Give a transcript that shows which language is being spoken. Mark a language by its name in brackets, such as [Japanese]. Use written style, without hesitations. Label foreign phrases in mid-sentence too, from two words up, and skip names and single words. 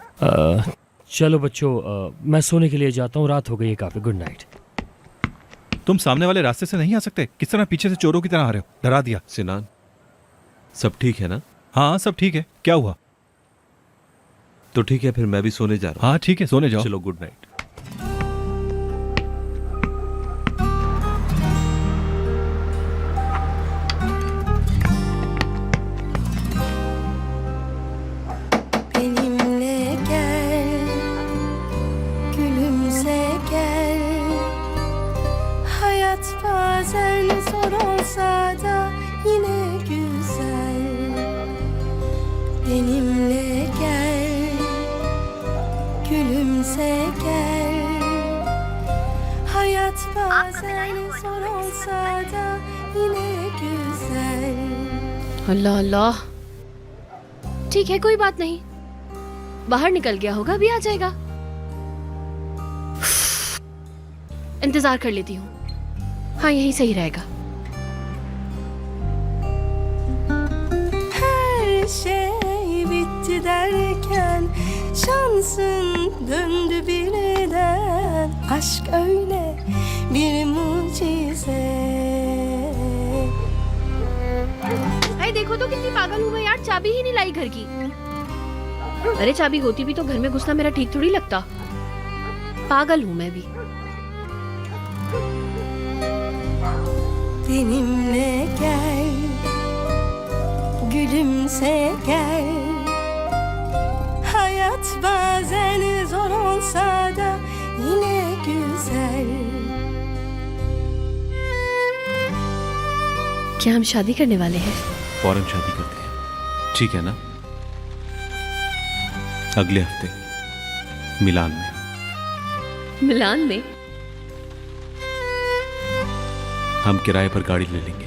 [Hindi] चलो बच्चों, मैं सोने के लिए जाता हूँ, रात हो गई है काफी। [English] good night. [Hindi] तुम सामने वाले रास्ते से नहीं आ सकते? किस तरह पीछे से चोरों की तरह आ रहे हो? डरा दिया। सिनान, सब ठीक है ना? हाँ सब ठीक है। क्या हुआ? तो ठीक है, फिर मैं भी सोने जा रहा हूँ। हाँ ठीक है, सोने जाओ। चलो, [English] good night. [Turkish] Benimle gel, gülümse gel. Hayat bazen zor olsa da yine güzel. Benimle gel, gülümse gel. Hayat bazen zor olsa da yine güzel. [Hindi] अल्लाह अल्लाह। ठीक है, कोई बात नहीं, बाहर निकल गया होगा, अभी आ जाएगा। इंतजार कर लेती हूँ। हाँ, यही सही रहेगा। [Turkish] Her şey bitti derken şansın döndü birden. Aşk öyle bir mucize. [Hindi] अरे देखो तो कितनी पागल हूँ मैं यार, चाबी ही नहीं लाई घर की। अरे चाबी होती भी तो घर में घुसना मेरा ठीक थोड़ी लगता। पागल हूँ मैं भी। [Turkish] Benimle gel, gülümse gel. Hayat bazen zor olsa da yine güzel. [Hindi] क्या हम शादी करने वाले हैं? फौरन शादी करते हैं, ठीक है ना? अगले हफ्ते मिलान में। मिलान में? हम किराए पर गाड़ी ले लेंगे।